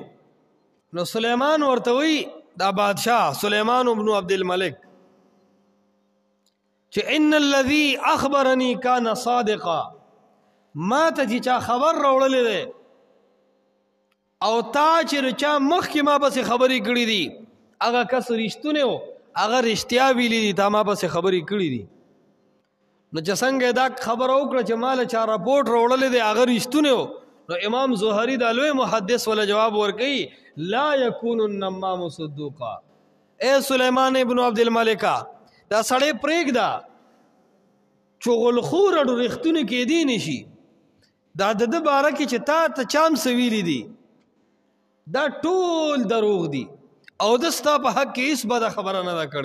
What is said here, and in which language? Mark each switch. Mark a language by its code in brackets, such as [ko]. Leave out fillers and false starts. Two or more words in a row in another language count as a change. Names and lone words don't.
[ps] نو سلیمان ورته وی دا بادشاه سلیمان بن عبد الملک چې [ar] ان الذي اخبرني كان صادقا [ps] ما ته چې چا خبر راوړلې ده او تا چې چا مخکې ما پسې خبرې کړې دي هغه کس رښتونه و هغه رښتیا ویلي دي تا ما پسې خبرې کړې دي. نو چې څنګه دا خبره وکړه چې مال چا راپورټ راوړلې دی هغه رښتونه و نو امام زهري دا لوی محدث ولا جواب ورکړي [ar] لا يكون النمام صدوقا. [ps] اے سلیمان ابن عبد الملک دا سړی پرېږده چغلخور اډو رښتونه کېدی نشي دا د ده باره کې چې تا ته چام څه ویلي دي دا ټول دروغ دي او د ستا په حق کې هېڅ بده خبره نه ده کړې.